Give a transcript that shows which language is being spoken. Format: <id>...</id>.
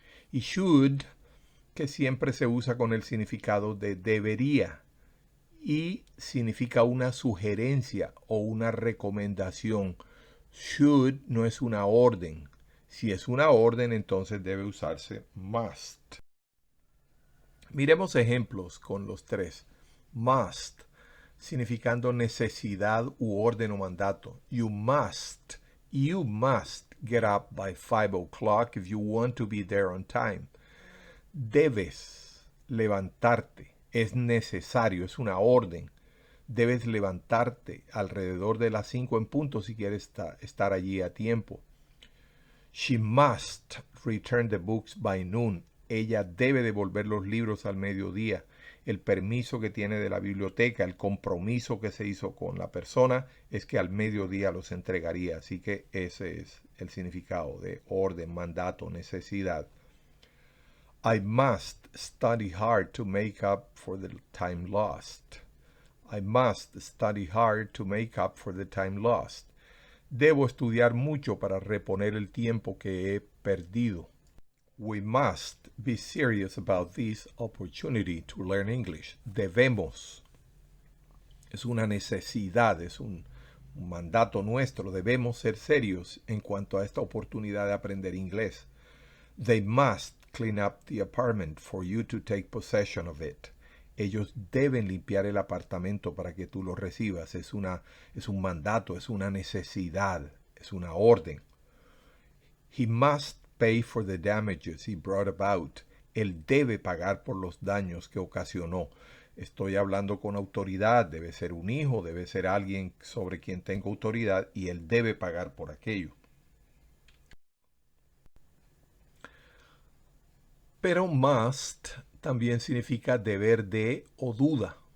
<es>Y should, que siempre se usa con el significado de debería y significa una sugerencia o una recomendación. Should no es una orden. Si es una orden, entonces debe usarse must. Miremos ejemplos con los tres. Must, significando necesidad u orden o mandato.</es> <en>You must get up by 5 o'clock if you want to be there on time.</en> <es>Debes levantarte. Es necesario, es una orden. Debes levantarte alrededor de las 5 en punto si quieres estar allí a tiempo.</es> <en>She must return the books by noon.</en> <es>Ella debe devolver los libros al mediodía. El permiso que tiene de la biblioteca, el compromiso que se hizo con la persona es que al mediodía los entregaría. Así que ese es el significado de orden, mandato, necesidad.</es> <en>I must study hard to make up for the time lost. I must study hard to make up for the time lost.</en> <es>Debo estudiar mucho para reponer el tiempo que he perdido.</es> <en>We must be serious about this opportunity to learn English.</en> <es>Debemos. Es una necesidad, es un mandato nuestro. Debemos ser serios en cuanto a esta oportunidad de aprender inglés.</es> <en>They must clean up the apartment for you to take possession of it.</en> <es>Ellos deben limpiar el apartamento para que tú lo recibas. Es un mandato, es una necesidad, es una orden.</es> <en>He must pay for the damages he brought about.</en> <es>Él debe pagar por los daños que ocasionó. Estoy hablando con autoridad, debe ser un hijo, debe ser alguien sobre quien tengo autoridad y él debe pagar por aquello. Pero must también significa deber de o duda.</es>